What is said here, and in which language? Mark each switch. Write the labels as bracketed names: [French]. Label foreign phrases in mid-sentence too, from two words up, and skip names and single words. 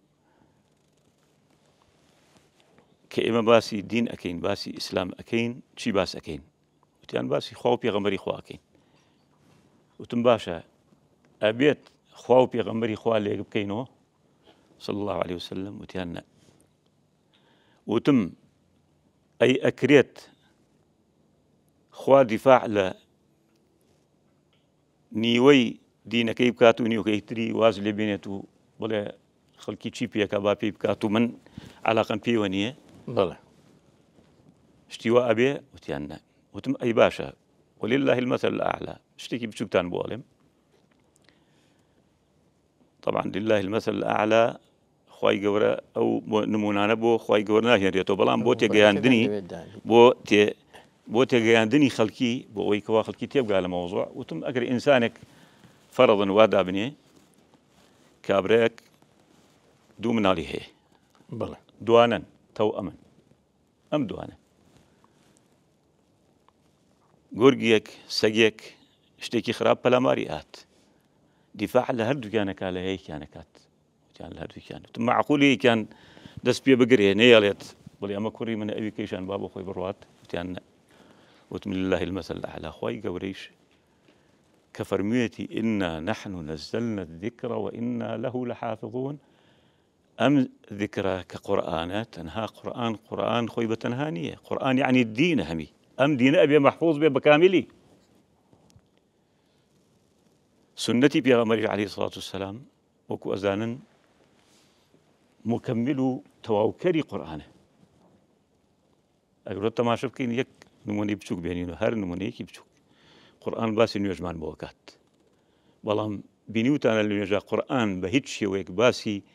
[Central Kurdish] کە ئێمە باسی دین ئەەکەین باسی ئیسلام ئەەکەین چی باس ئەەکەین وتیان باسی خوا و پێغەمبەری خوا ئەەکەین وتم باشە ئەبێت خوا و پێغەمبەری خوا لێک بکەینەوە [Arabic] صلی الله عليه وسلم [Central Kurdish] وتیان نە وتم ئەی ئەکرێت خوا دیفاع لە نیوەی دینەکەی بکات و نیوەکەی تری واز لێ بێنێت و بڵێ خەڵکی چی پێکە با پێی بکات و من عەلاقەم پێیەوە نییە بەڵێ شتی وا ئەبێ وتیان نە وتم ئەی باشە [Arabic] ولله المثل الأعلى [Central Kurdish] شتێکی بچووکتان بۆ ئەڵێم طبعا [Arabic] لله المثل الأعلى [Central Kurdish] خوای گەورە ئەو نمونانە بۆ خوای گەورە ناهێنرێتەوە بەڵام بۆ تێگەیاندنی بۆ تێگەیاندنی خەڵکی بۆ ئەوەی کەوا خەڵکی تێبگا لە مەوزوع وتم ئەگەر ئینسانێک فەرەضن وا دابنێ کابرایەک دوو مناڵی هەیە بەڵێ دوانن تەو ئەم دوانە گورگیەک سەگێک شتێکی خراپ پەلاماری هات دیفاع لە هەردووکیانەکە لە هەیەکیانەکات وتیان لە هەردووکیان وتم معقولی کیان دەست پێ بگرێ نەیەڵێت بڵێ ئەمە کوڕی منە ئەوی کەیشان با بۆ خۆی بڕوات وتیان نە وتم [Arabic] لله المثل الأعلى [Central Kurdish] خوای گەورەیش کە فەرموویەتی [Arabic] ئنا نحن نزلنا الذكر وإنا له لحافظون [Central Kurdish] ئەم ذکرە کە قورئانە تەنها قورئان خۆی بە تەنها نییە قورئان یعنی دینە هەمی ئەم دینە ئەبێ مەحفوظ بێ بەکاملی سنەتی پێغەمبەری [Arabic] عەلەیهی سەڵاتو وەسسەلام [Central Kurdish] وەکو ئەزانن مکمل و تەواوکەری قورئانە ئەگەر تەماشا بکەین یەک نمونەی بچووک بێنین و هەر نمونەیەکی بچووک قورئان باسی نوێژمان بۆ کات بەڵام بینیوتانە لە نوێژە قورئان بە هیچ شێوەیەک باسی